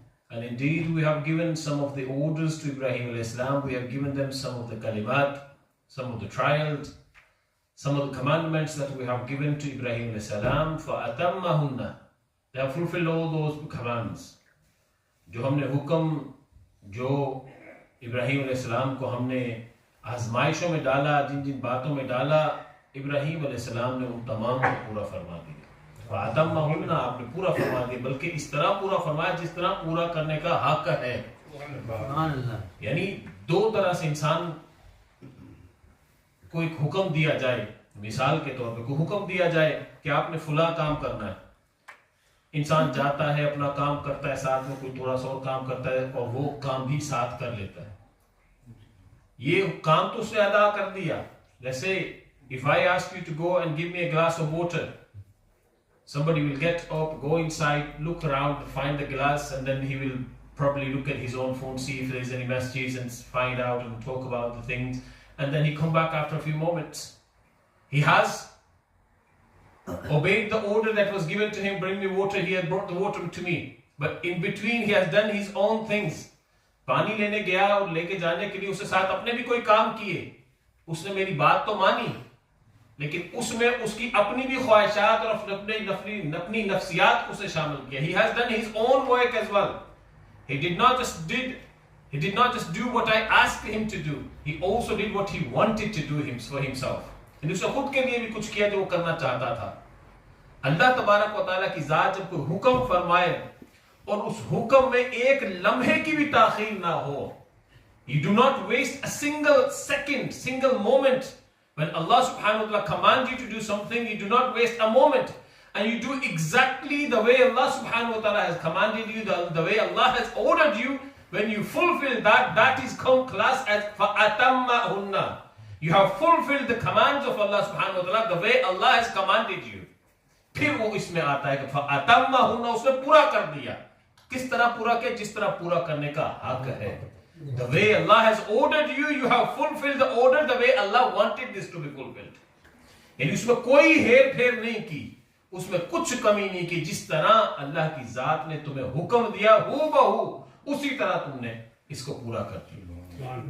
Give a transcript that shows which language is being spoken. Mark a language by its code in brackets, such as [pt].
[en] And indeed we have given some of the orders to Ibrahim alayhi salam, we have given them some of the kalimat, some of the trials, some of the commandments that we have given to Ibrahim alayhi salam. [ar] فَأَتَمَّهُنَّ. [en] They have fulfilled all those commands. [hi] जो हमने हुक्म जो इब्राहिम अलैहिस्सलाम को हमने आजमाइशों में डाला, जिन जिन बातों में डाला, इब्राहिम अलैहिस्सलाम ने उन तमाम को पूरा फरमा दिया। फ़अतम्महुन्ना, आपने पूरा फरमा दिया, बल्कि इस तरह पूरा फरमाया जिस तरह पूरा करने का हक है। यानी दो तरह से इंसान को एक हुक्म दिया जाए, मिसाल के तौर पे कोई हुक्म दिया जाए कि आपने फुला काम करना है, इंसान जाता है, अपना काम करता है, साथ में कोई थोड़ा सा और काम करता है और वो काम भी साथ कर लेता है। ये काम तो उसने अदा कर दिया। जैसे [en] if I ask you to go and give me a glass of water, somebody will get up, go inside, look around, find the glass, and then he will probably look at his own phone, see if there is any messages and find out and talk about the things, and then he come back after a few moments. He has obeyed the order that was given to him, bring me water, he had brought the water to me. But in between he has done his own things. [hi] पानी लेने गया और लेके जाने के लिए उसके साथ अपने भी कोई काम किए, उसने मेरी बात तो मानी, लेकिन उसमें उसकी अपनी भी ख्वाहिशात और अपनी नफ्सियात उसे शामिल किया. [en] He has done his own work as well. He did not just do what I asked him to do. He also did what he wanted to do for himself. And [hi] उसने खुद के लिए भी कुछ किया जो वो करना चाहता था. अल्लाह तबारक व तआला की जात जब कोई हुक्म फरमाए और उस हुक्म में एक लम्हे की भी ताखीर ना हो, [en] you do not waste a single second, single moment. When Allah subhanahu wa ta'ala commands you to do something, you do not waste a moment, and you do exactly the way Allah subhanahu wa ta'ala has commanded you, the way Allah has ordered you. When you fulfill that, that is classed as [ar] فَأَتَمَّهُنَّ. [en] You have fulfilled the commands of Allah subhanahu wa ta'ala the way Allah has commanded you. [hi] फिर वो इसमें आता है कि [ar] فَأَتَمَّهُنَّ, [hi] उसने पूरा कर दिया. किस तरह पूरा किया? जिस तरह पूरा करने का हक है. [en] The way Allah has ordered you, you have fulfilled the order the way Allah wanted this to be fulfilled. [hi] यानी उसमें कोई हेर फेर नहीं की, उसमें कुछ कमी नहीं की. जिस तरह अल्लाह की जात ने तुम्हें हुक्म दिया हूबहू उसी तरह तुमने इसको पूरा कर दिया.